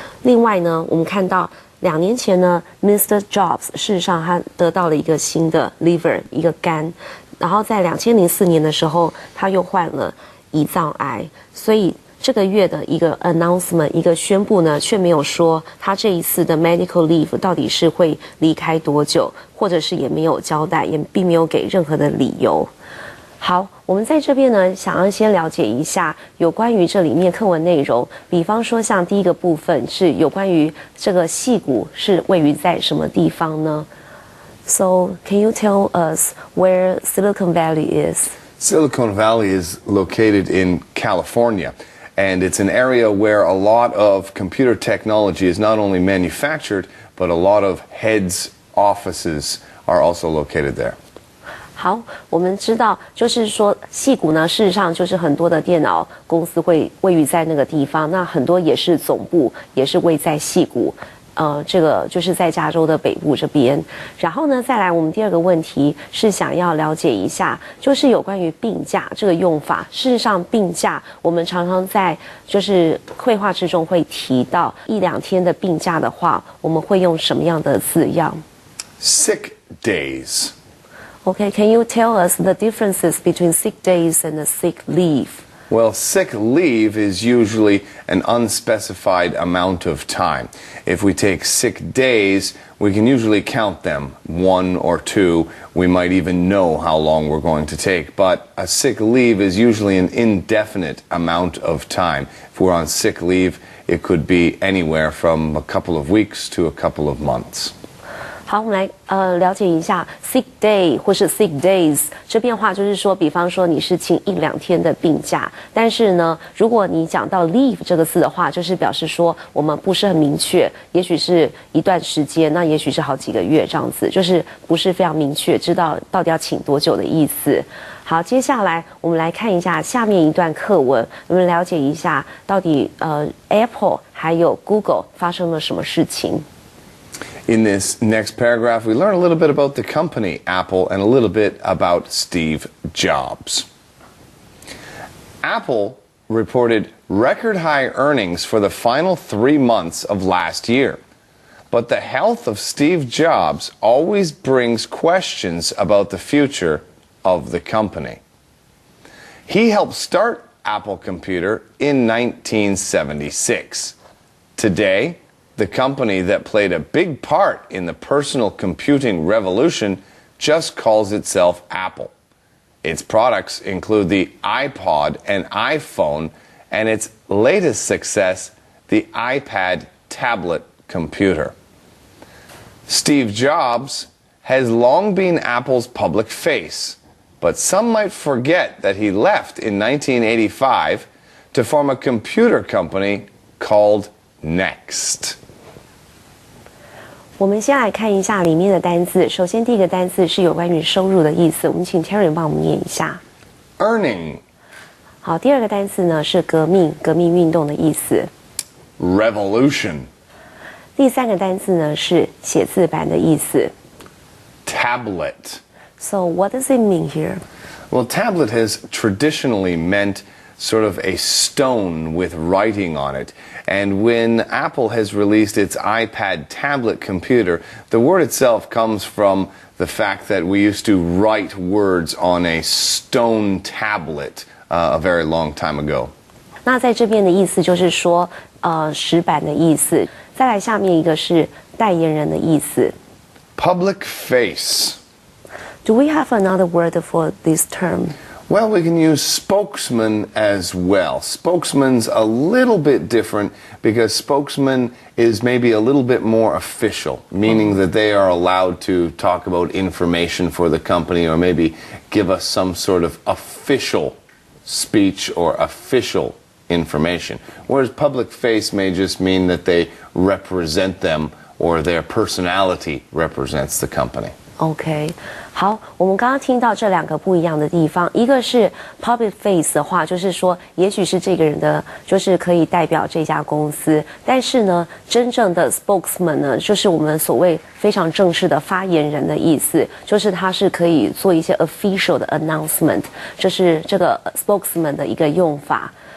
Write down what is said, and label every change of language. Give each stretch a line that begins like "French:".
Chinese: 另外呢，我们看到2年前呢 ，Mr. Jobs 事实上他得到了一个新的 liver， 一个肝，然后在2004年的时候，他又患了胰脏癌，所以这个月的一个 announcement 一个宣布呢，却没有说他这一次的 medical leave 到底是会离开多久，或者是也没有交代，也并没有给任何的理由。好，我们在这边呢，想要先了解一下有关于这里面课文内容，比方说像第一个部分是有关于这个矽谷是位于在什么地方呢？
English: So, can you tell us where Silicon Valley is? Silicon Valley is located in California, and it's an area where a lot of computer technology is not only manufactured, but a lot of heads' offices are also located there.
Chinese: 好，我们知道，就是说，矽谷呢，事实上就是很多的电脑公司会位于在那个地方，那很多也是总部，也是位在矽谷。这个就是在加州的北部这边。然后呢，再来我们第二个问题是想要了解一下，就是有关于病假这个用法。事实上，病假我们常常在就是绘画之中会提到1-2天的病假的话，我们会用什么样的字样
English: ？Sick days. Okay, can you tell us the differences between sick days and the sick leave? Well, sick leave is usually an unspecified amount of time. If we take sick days, we can usually count them, 1 or 2. We might even know how long we're going to take. But a sick leave is usually an indefinite amount of time. If we're on sick leave, it could be anywhere from a couple of weeks to a couple of months.
Chinese: 好，我们来了解一下 sick day 或是 sick days 这变化，就是说，比方说你是请1-2天的病假，但是呢，如果你讲到 leave 这个字的话，就是表示说我们不是很明确，也许是一段时间，那也许是好几个月这样子，就是不是非常明确，知道到底要请多久的意思。好，接下来我们来看一下下面一段课文，我们了解一下到底Apple 还有 Google 发生了什么事情。
English: In this next paragraph, we learn a little bit about the company, Apple, and a little bit about Steve Jobs. Apple reported record-high earnings for the final 3 months of last year. But the health of Steve Jobs always brings questions about the future of the company. He helped start Apple Computer in 1976. Today, the company that played a big part in the personal computing revolution just calls itself Apple. Its products include the iPod and iPhone, and its latest success, the iPad tablet computer. Steve Jobs has long been Apple's public face, but some might forget that he left in 1985 to form a computer company called Next.
Chinese: 我们先来看一下里面的单字。首先，第一个单字是有关于收入的意思，我们请 Terry 帮我们念一下。
English: Earning.
Chinese: 好，第二个单字呢是革命、革命运动的意思。
English: Revolution.
Chinese: 第三个单字呢是写字板的意思。
English: Tablet. So what does it mean here? Well, tablet has traditionally meant sort of a stone with writing on it. And when Apple has released its iPad tablet computer, the word itself comes from the fact that we used to write words on a stone tablet a very long time ago.
Chinese: 那在这边的意思就是说，石板的意思。再来下面一个是代言人的意思。
English: Public face. Do we have another word for this term? Well, we can use spokesman as well. Spokesman's a little bit different because spokesman is maybe a little bit more official, meaning that they are allowed to talk about information for the company or maybe give us some sort of official speech or official information. Whereas public face may just mean that they represent them or their personality represents the company.
Chinese: OK， 好，我们刚刚听到这两个不一样的地方，一个是 public face 的话，就是说，也许是这个人的，就是可以代表这家公司，但是呢，真正的 spokesman 呢，就是我们所谓非常正式的发言人的意思，就是他是可以做一些 official 的 announcement，这是这个 spokesman 的一个用法。